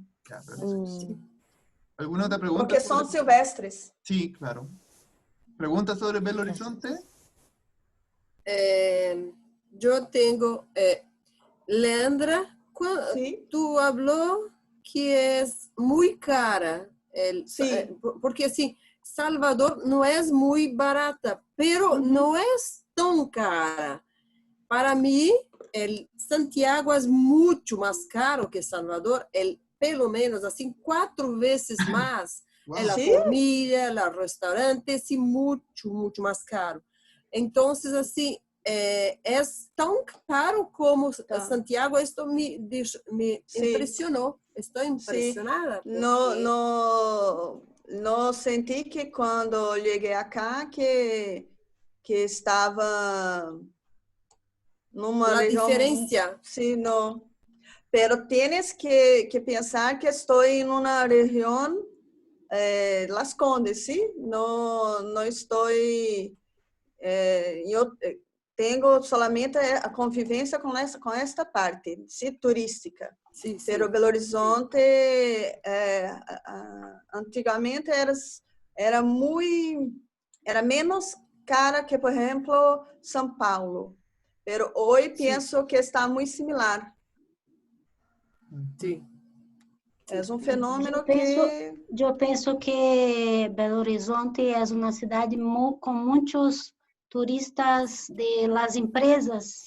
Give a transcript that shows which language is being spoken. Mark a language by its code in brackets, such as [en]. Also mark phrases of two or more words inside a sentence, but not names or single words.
[es] Ya, ¿alguna otra pregunta? Porque son silvestres. Sí, claro. ¿Preguntas sobre Belo Horizonte? Yo tengo... Leandra, tú habló que es muy cara. [pt] Porque assim, Salvador não é muito barata, pero não é tão cara. Para mim, Santiago é muito mais caro que Salvador, pelo menos assim 4 vezes mais. A comida, o restaurante, assim, muito mais caro. Então, assim, é tão caro como Santiago. Isso me impressionou. Estou impressionada. [es] No sentí que cuando llegué acá que estaba numa región... diferencia. Sí, no. Pero tienes que pensar que estoy en una región, Las Condes, ¿sí? No estoy... yo tengo solamente [pt] a convivência com [es] esta parte, sí, turística. Sí, pero Belo Horizonte antigamente era menos cara que, por ejemplo, São Paulo. Pero hoy pienso que está muy similar. Sí. Es un fenómeno Yo pienso que Belo Horizonte es una ciudad con muchos turistas de las empresas.